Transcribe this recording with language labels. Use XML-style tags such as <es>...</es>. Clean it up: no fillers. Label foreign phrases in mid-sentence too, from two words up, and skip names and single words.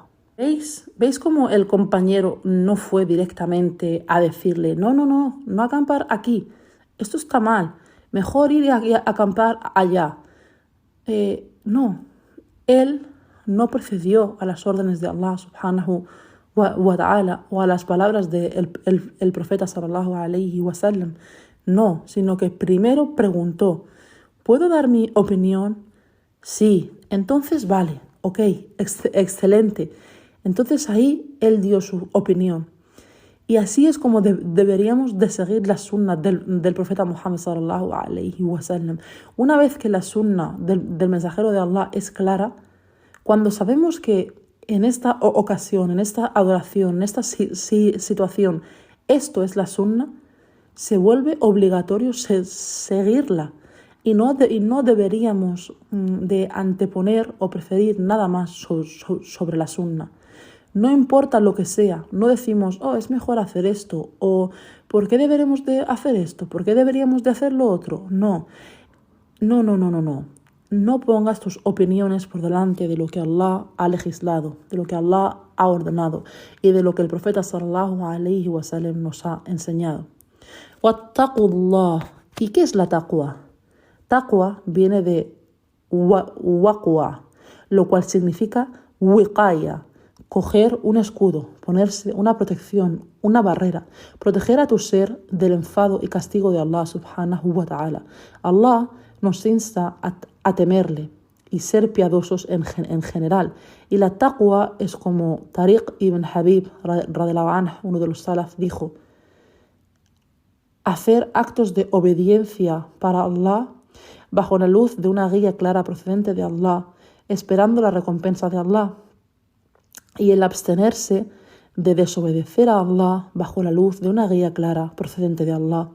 <es>¿Veis cómo el compañero no fue directamente a decirle, no acampar aquí, esto está mal, mejor ir a acampar allá? No, él no procedió a las órdenes de</es> <ar>الله سبحانه وتعالى</ar> <es>o a las palabras del el profeta</es> <ar>صلى الله عليه وسلم.</ar> <es>No, sino que primero preguntó, ¿puedo dar mi opinión? Sí, entonces vale, ok, excelente. Entonces ahí él dio su opinión. Y así es como deberíamos de seguir la sunna del profeta Muhammad</es> <ar>صلى الله عليه وسلم.</ar> <es>Una vez que la sunna del mensajero de Allah es clara, cuando sabemos que en esta ocasión, en esta adoración, en esta situación, esto es la sunna, se vuelve obligatorio seguirla. Y no deberíamos de anteponer o preferir nada más sobre la sunna. No importa lo que sea, no decimos, es mejor hacer esto, o ¿por qué deberemos de hacer esto? ¿Por qué deberíamos de hacer lo otro? No. No pongas tus opiniones por delante de lo que Allah ha legislado, de lo que Allah ha ordenado y de lo que el profeta</es> <ar>صلى الله عليه وسلم</ar> <es>nos ha enseñado. Wattaqullah. ¿Y qué es la taqwa? Taqwa viene de waqwa, lo cual significa wiqaya, coger un escudo, ponerse una protección, una barrera, proteger a tu ser del enfado y castigo de</es> <ar>الله سبحانه وتعالى.</ar> <es>Allah nos insta a temerle y ser piadosos en general. Y la taqwa es como Tariq ibn Habib,</es> <ar>رضي الله عنه,</ar> <es>uno de los salaf, dijo, hacer actos de obediencia para Allah bajo la luz de una guía clara procedente de Allah, esperando la recompensa de Allah, y el abstenerse de desobedecer a Allah bajo la luz de una guía clara procedente de Allah.</es>